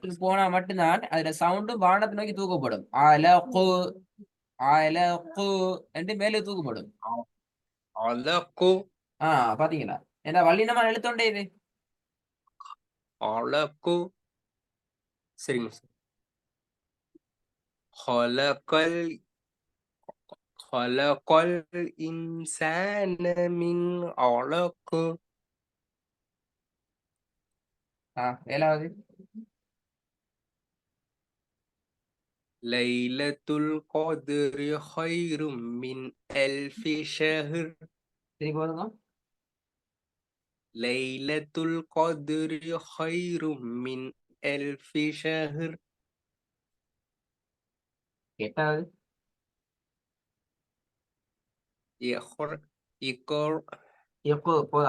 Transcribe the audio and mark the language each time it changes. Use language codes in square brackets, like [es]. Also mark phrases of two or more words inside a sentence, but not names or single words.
[ta] பக்கத்துக்கு போனா மட்டும்தான் அதுல சவுண்டும் வானத்தை நோக்கி தூக்கப்படும். என்று மேலே தூக்கப்படும். அலக்கு பாத்தீங்களா? ஏன்னா வல்லினமா எழுத்தொண்டே இது. அலக்கு சரிங்க சார். [ar] خلقل خلقل إنسان من علق [ta] ஏழாவது [ar] ليلة القدر خير من ألف شهر [ta] திருப்பி போதுங்க. [ar] ليلة القدر خير من ألف شهر [ta] எட்டாவது [ar] يقر يقر [ta] போதா